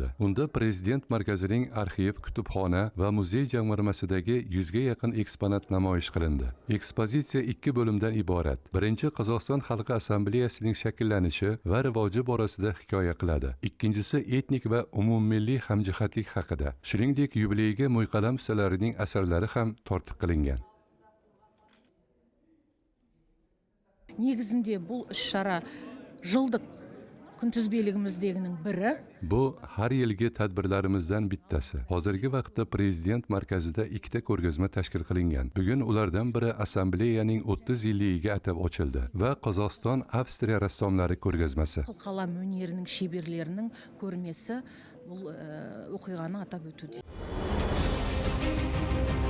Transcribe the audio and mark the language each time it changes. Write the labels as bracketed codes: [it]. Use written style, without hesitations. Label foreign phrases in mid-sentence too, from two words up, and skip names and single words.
[uz] Unda Prezident markazining arxiv, kutubxona va muzey jamg'armasidagi 100 ga yaqin eksponat namoyish qilindi. Ekspozitsiya 2 bo'limdan iborat. Birinchi Qozog'iston Xalqi Assambleyasining shakllanishi va rivoji borasida hikoya qiladi. Ikkinchisi etnik va umummilliy hamjihatlik haqida. Shuningdek, yubileyga mo'yqalam ustalarining asarlari ham tortiq qilingan. [kk] Негізінде бұл іс-шара жылдық күнтізбелігіміздегінің бірі. [uz] Bu har yilgi tadbirlarimizdan bittasi. Hozirgi vaqtda Prezident markazida ikkita ko'rgazma tashkil qilingan. Bugun ulardan biri Assambleyaning 30 yilligiga atab ochildi va Qozog'iston Avstriya rassomlari ko'rgazmasi. [kk] Қалам өнерінің шеберлерінің көрмесі бұл оқиғаны атап өтуде.